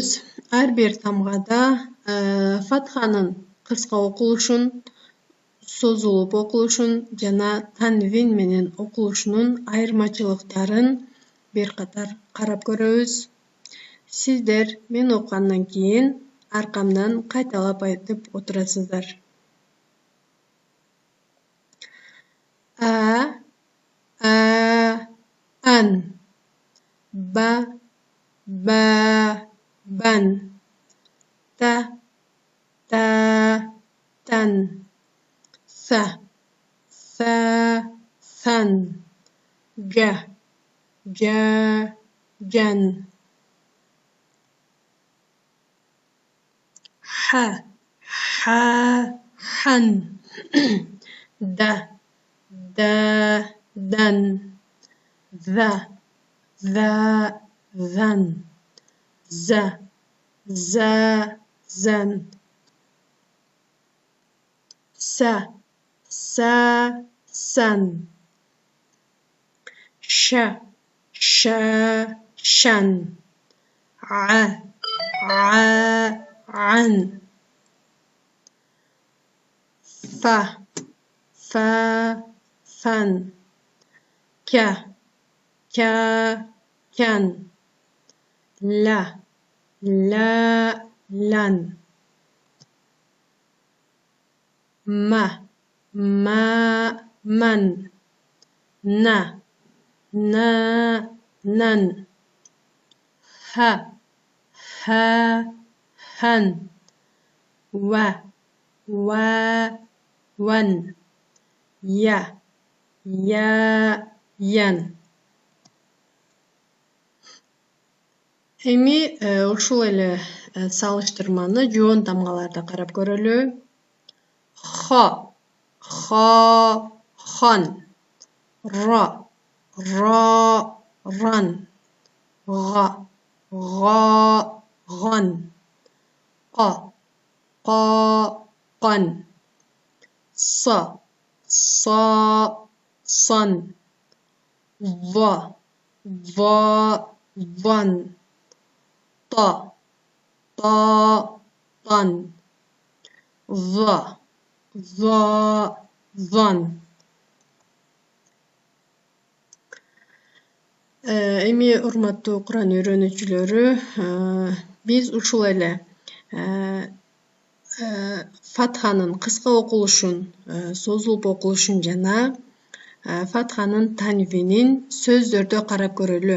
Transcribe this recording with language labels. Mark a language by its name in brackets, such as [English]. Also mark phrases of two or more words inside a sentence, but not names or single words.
[Kyrgyz] Ар бир тамгада фатханын кыска окулушун, созулуп окулушун жана танвин менен окулушунун айырмачылыктарын бир катар карап көрөбүз. Сиздер мен окугандан кийин аркамдан кайталап айтып отурасыздар. [Arabic] Ан, ба, бан, та, тан, са, сан, га, ган, ха, хан, да, дан, ذا, ذان, زا, زان, سا, سان, شا, شان, عن, fa, fan, ka, kan, la, lan, ma, man, na, nan, ha, han, wa, wan, ya, yan. [Kyrgyz] Эми ушул эле салыштырманы жоон тамгаларда карап көрөлү. [Arabic] Хо, хон, ро, рон, го, гон, ко, кон, со, сон, во, вон, то, тон, зон. [Kyrgyz] Эми урматтуу Куран үйрөнүүчүлөрү, биз ушул эле фатханын кыска окулушун, созулуп окулушун жана фатханын танвинин сөздөрдө карап көрөлү.